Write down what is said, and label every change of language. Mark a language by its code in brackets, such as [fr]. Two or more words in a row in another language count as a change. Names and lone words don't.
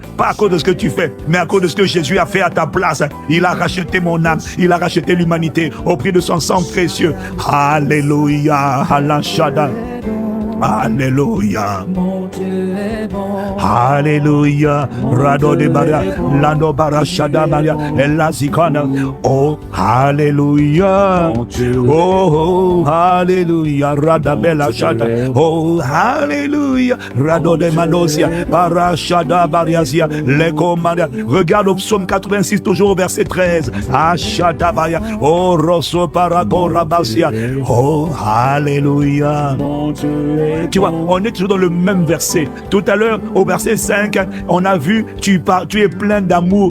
[fr] Pas à cause de ce que tu fais, mais à cause de ce que Jésus a fait à ta place. Il a racheté mon âme. Il a racheté l'humanité au prix de son sang précieux. Alléluia. Alléluia. Alléluia. Alléluia. Rado de Maria. Lando Barashada Maria. Ella Zikana. Oh, Alléluia. Oh, Alléluia. Radabella Shada. Oh, Alléluia. Rado de Manosia. Barashada Bariasia. Leko Maria. Regarde au psaume 86, toujours au verset 13. Ashada Maria. Oh, Rosso Paragorabasia. Oh, Alléluia. Tu vois, on est toujours dans le même verset. Tout à l'heure, au verset 5, on a vu, tu es plein d'amour.